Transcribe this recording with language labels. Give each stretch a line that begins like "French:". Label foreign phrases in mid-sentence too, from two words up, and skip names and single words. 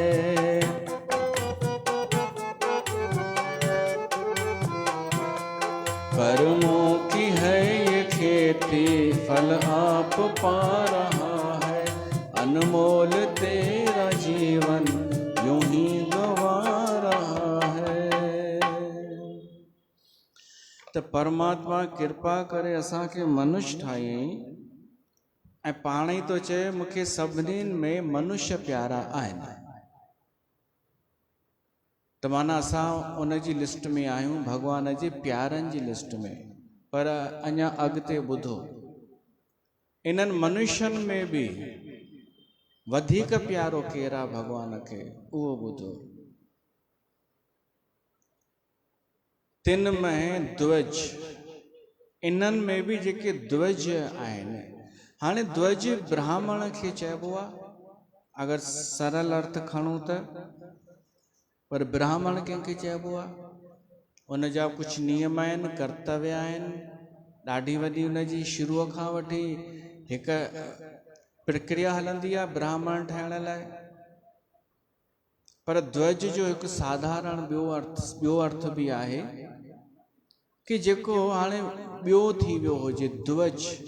Hindi: कर्मों की है ये खेती, फल आप पा रहा है। अनमोल तेरा जीवन यूं ही गवा रहा है।
Sindhi: तो परमात्मा कृपा करे असांखे मनुष्य ठाहियईं ऐं पाण ई तो चए मूंखे सभिनीनि में मनुष्य प्यारा आहिनि। त माना असां उन जी लिस्ट में आहियूं, भगवान जे प्यारनि जी लिस्ट में। पर अञा अॻिते ॿुधो, इन्हनि मनुष्यनि में बि वधीक प्यारो केरु आहे भगवान खे, उहो ॿुधो। तिन में ध्वज, इन्हनि में बि जेके ध्वज आहिनि। हाणे ध्वज ब्राह्मण खे चइबो आहे अगरि सरल अर्थ खणूं त, पर ब्राह्मण कंहिंखे चइबो आहे? उन जा कुझु नियम आहिनि, कर्तव्य आहिनि, ॾाढी वॾी उन जी शुरूअ खां वठी हिकु प्रक्रिया हलंदी आहे ब्राह्मण ठहिण लाइ। पर ध्वज जो हिकु साधारण ॿियो अर्थ बि आहे कि जेको हाणे ॿियो थी वियो हुजे ध्वज।